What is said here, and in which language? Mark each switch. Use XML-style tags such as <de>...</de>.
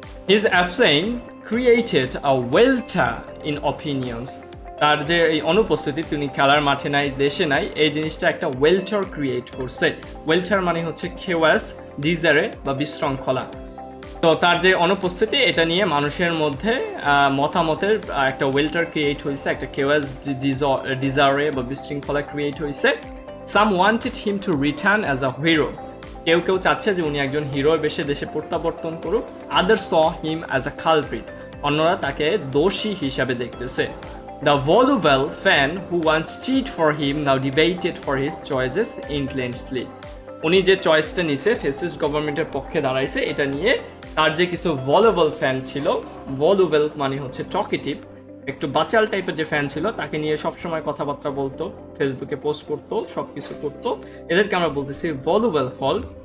<en>His absence created a welter in opinions.</en> <bn>তার যে এই অনুপস্থিতি, তিনি খেলার মাঠে নাই, দেশে নাই, এই জিনিসটা একটা ওয়েল্টার ক্রিয়েট করছে। ওয়েল্টার মানে হচ্ছে খেওয়াস, ডিজারে বা বিশৃঙ্খলা। তো তার যে অনুপস্থিতি, এটা নিয়ে মানুষের মধ্যে মতামতের একটা ওয়েল্টার ক্রিয়েট হয়েছে, একটা খেওয়াস, ডিজারে বা বিশৃঙ্খলা ক্রিয়েট হয়েছে।</bn> <en>Some wanted him to return as a hero.</en> <bn>কেউ কেউ চাচ্ছে যে উনি একজন হিরোর বেশে দেশে প্রত্যাবর্তন করুক।</bn> <en>Others saw him as a culprit.</en> <bn>অন্যরা তাকে দোষী হিসাবে দেখতেছে।</bn> <en>The voluble fan who once cheated for him now debated for his choices intensely.</en> <bn>উনি যে চয়েসটা নিছে, ফ্যাসিস্ট গভর্নমেন্টের পক্ষে দাঁড়াইছে, এটা নিয়ে তার যে কিছু ভলুবল ফ্যান ছিল, ভলুবল মানে হচ্ছে টকেটিভ, একটু বাচাল টাইপের যে ফ্যান ছিল, তাকে নিয়ে সবসময় কথাবার্তা বলতো, ফেসবুকে পোস্ট করতো, সব কিছু করতো, এদেরকে আমরা বলতেছি ভলুবল ফল।</bn>